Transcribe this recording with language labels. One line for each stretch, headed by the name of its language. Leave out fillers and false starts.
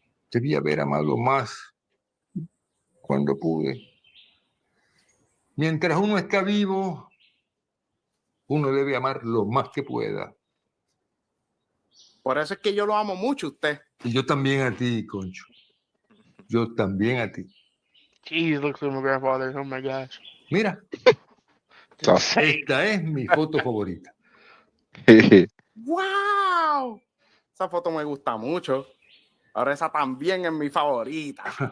Spanish: Debí haber amado más cuando pude. Mientras uno está vivo, uno debe amar lo más que pueda. Por eso es que yo lo amo mucho a usted. Y yo también a ti, Concho. Yo también a ti.
English: Jeez, looks like my grandfather. Oh my gosh.
Spanish: Mira,
English: It's insane.
Spanish: esta es mi foto favorita. ¡Wow! Esa foto me gusta mucho. Ahora esa también es mi favorita.